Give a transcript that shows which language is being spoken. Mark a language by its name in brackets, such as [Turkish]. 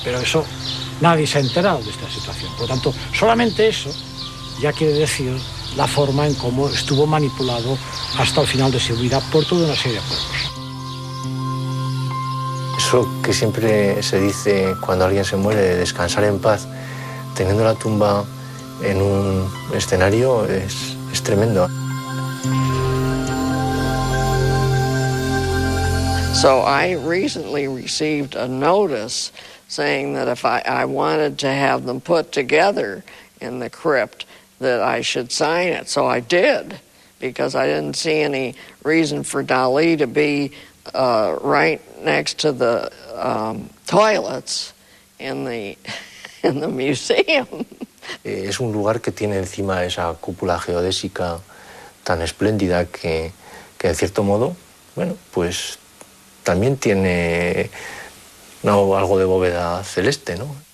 [Spanish] Pero eso, nadie se ha enterado de esta situación. Por lo tanto, solamente eso ya quiere decir la forma en cómo estuvo manipulado hasta el final de su vida por toda una serie de juegos. Eso que siempre se dice cuando alguien se muere, de descansar en paz, teniendo la tumba en un escenario, es tremendo. [English] So I recently received a notice saying that if I wanted to have them put together in the crypt, that I should sign it. So I did, because I didn't see any reason for Dalí to be right next to the toilets in the museum. [Spanish] Es un lugar que tiene encima esa cúpula geodésica tan espléndida que en cierto modo, bueno, pues también tiene algo de bóveda celeste, ¿no?